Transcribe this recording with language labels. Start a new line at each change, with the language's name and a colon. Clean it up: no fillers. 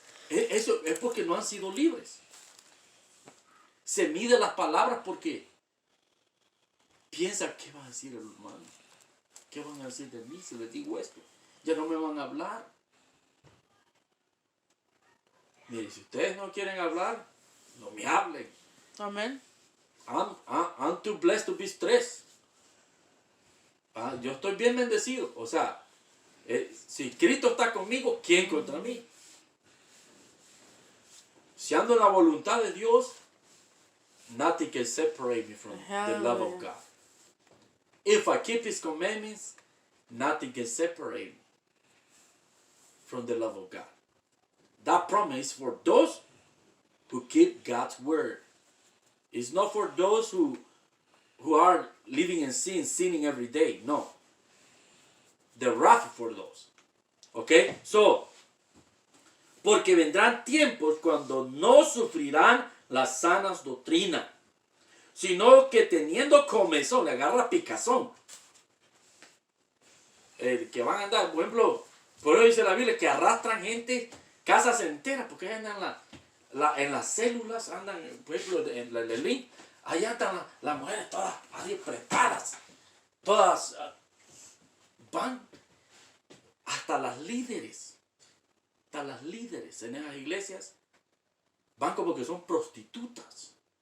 Spanish: Eso es porque no han sido libres. Se mide las palabras porque piensa, ¿qué va a decir el hermano? ¿Qué van a decir de mí si les digo esto? Ya no me van a hablar. Mire, si ustedes no quieren hablar, no me hablen.
English: Amen. I'm too blessed to be stressed.
Spanish: Yo estoy bien bendecido. O sea, si Cristo está conmigo, ¿quién contra mí? Si ando en la voluntad de Dios,
English: nothing can separate me from the love of God. If I keep His commandments, nothing can separate me from the love of God. That promise for those who keep God's word. It's not for those who are living in sin, sinning every day. No. The wrath for those. Okay?
Spanish: So, porque vendrán tiempos cuando no sufrirán las sanas doctrinas, sino que teniendo comezón, le agarra picazón. Que van a andar, por ejemplo, por eso dice la Biblia, que arrastran gente, casas enteras, porque andan en las células, andan, por ejemplo, en el link, allá andan las mujeres todas así preparadas, todas van hasta las líderes en esas iglesias, van como que son prostitutas.